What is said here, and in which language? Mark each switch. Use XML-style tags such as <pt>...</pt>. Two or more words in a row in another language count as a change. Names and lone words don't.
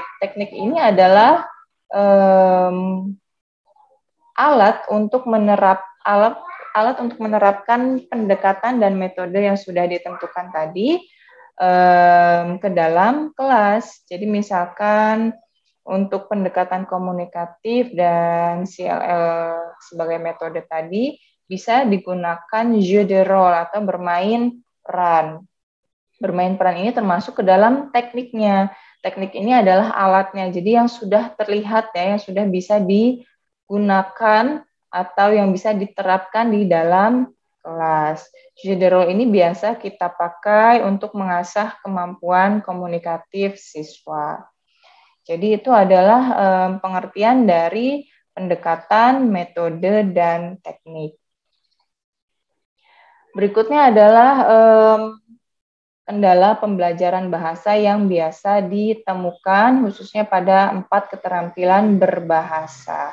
<id>Teknik ini adalah alat untuk menerapkan pendekatan dan metode yang sudah ditentukan tadi ke dalam kelas. Jadi misalkan untuk pendekatan komunikatif dan CLL sebagai metode tadi bisa digunakan</id> <fr>jeu de rôle</fr> <id>atau bermain peran. Bermain peran ini termasuk ke dalam tekniknya. Teknik ini adalah alatnya. Jadi yang sudah terlihat ya, yang sudah bisa digunakan atau yang bisa diterapkan di dalam kelas.</id> <fr>Jeu de rôle</fr> <id>ini biasa kita pakai untuk mengasah kemampuan komunikatif siswa. Jadi itu adalah pengertian dari pendekatan, metode, dan teknik. Berikutnya adalah kendala pembelajaran bahasa yang biasa ditemukan khususnya pada 4 keterampilan berbahasa.</id>